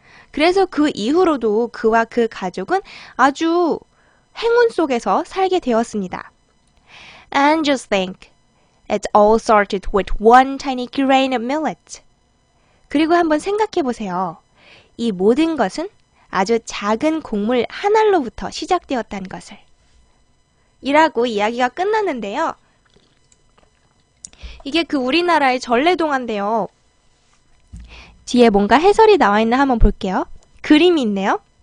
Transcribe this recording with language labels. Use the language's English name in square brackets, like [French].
[Korean] 그래서 그 이후로도 그와 그 가족은 아주 행운 속에서 살게 되었습니다. [English] And just think, it all started with one tiny grain of millet. [Korean] 그리고 한번 생각해 보세요. 이 모든 것은 아주 작은 곡물 한 알로부터 시작되었다는 것을. 이라고 이야기가 끝났는데요. 이게 그 우리나라의 전래동화인데요. 뒤에 뭔가 해설이 나와 있나 한번 볼게요. 그림이 있네요.